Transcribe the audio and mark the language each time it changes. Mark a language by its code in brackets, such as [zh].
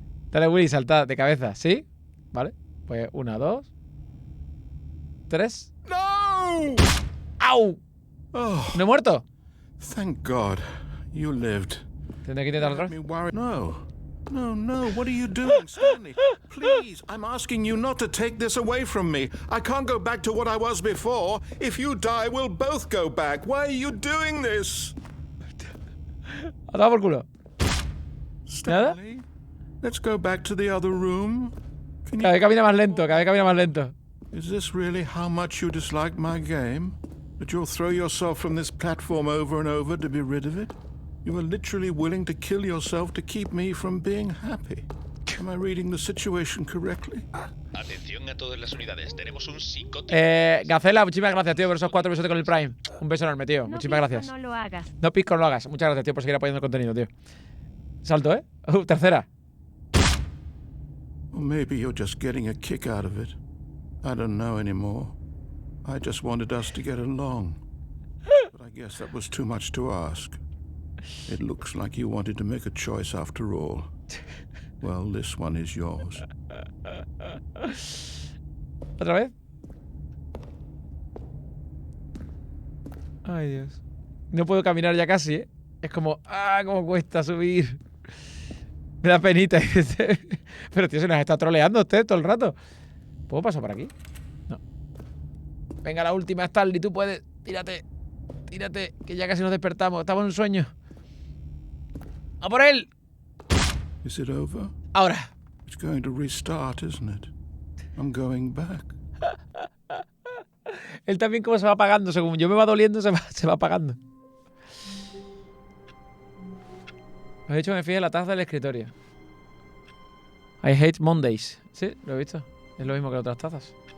[es] Dale, Willy, salta de cabeza, ¿sí? Vale, pues 1, 2 3. [en] No! ¡Au! Oh, [es] ¿No he muerto? [en] thank God you lived. [es] Tendré que intentar otra [en] Me [es] vez. [en] worry. No, what are you doing, Stanley? Please, I'm asking you not to take this away from me. I can't go back to what I was before. If you die, we'll both go back. Why are you doing this? [es] A tomar por culo. [en] Stanley, let's go back to the other room. [es] Cada vez camina más lento, cada vez camina más lento. [en] Is this really how much you dislike my game? That you'll throw yourself from this platform over and over to be rid of it? You are literally willing to kill yourself to keep me from being happy. Am I reading the situation correctly? [es] Atención a todas las unidades, tenemos un psicótico. Gacela, muchísimas gracias, tío, por esos 4 besos con el Prime. Un beso enorme, tío. Muchísimas gracias. No lo hagas. No pisco, no lo hagas. Muchas gracias, tío, por seguir apoyando el contenido, tío. Salto, ¿eh? Tercera. [en] Or maybe you're just getting a kick out of it. I don't know anymore. I just wanted us to get along. But I guess that was too much to ask. It looks like you wanted to make a choice after all. Well, this one is yours. [es] ¿Otra vez? Ay, Dios. No puedo caminar ya casi, ¿eh? Es como... ¡Ah, cómo cuesta subir! Me da penita. Pero, tío, se nos está troleando usted todo el rato. ¿Puedo pasar por aquí? No. Venga, la última, Stanley. Tú puedes. Tírate. Tírate, que ya casi nos despertamos. Estamos en un sueño. ¡A por él! [en] Is it over? [es] Ahora. [en] It's going to restart, isn't it? I'm going back. [es] Él también como se va apagando. Según yo me va doliendo, se va apagando. Os he dicho que me fije en la taza del escritorio. [en] I hate Mondays. [es] Sí, lo he visto. Es lo mismo que otras tazas.